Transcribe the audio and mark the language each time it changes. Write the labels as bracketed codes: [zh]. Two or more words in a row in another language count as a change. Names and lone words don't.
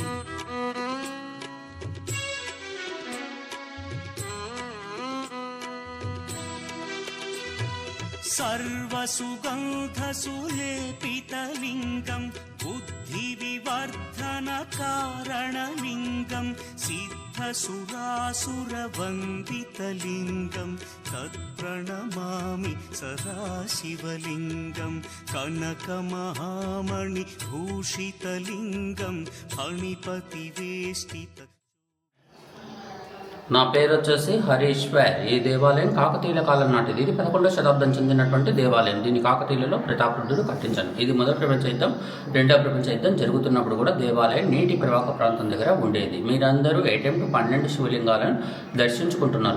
[sa] सर्वसुगन्धसुलेपितलिङ्गं बुद्धिविवर्धनकारणलिङ्गं सिद्धसुरासुरवन्दितलिङ्गं तत्प्रणमामि सदा शिवलिङ्गं कनकमहामणिभूषितलिङ्गं फणिपतिवेष्टित [te] నా పేరు వచ్చేసి హరీశ్వర్. ఈ దేవాలయం కాకతీయుల కాలం నాటిది. ఇది 11వ శతాబ్దం చెందినటువంటి దేవాలయం. దీన్ని కాకతీయులలో ప్రతాపరుద్రుడు కట్టించారు. ఇది మొదటి ప్రపంచ యుద్ధం, రెండవ ప్రపంచ యుద్ధం జరుగుతున్నప్పుడు కూడా దేవాలయం నీటి ప్రవాహ ప్రాంతం దగ్గర ఉండేది. మీరందరూ 12 శివలింగాలను దర్శించుకుంటున్నారు.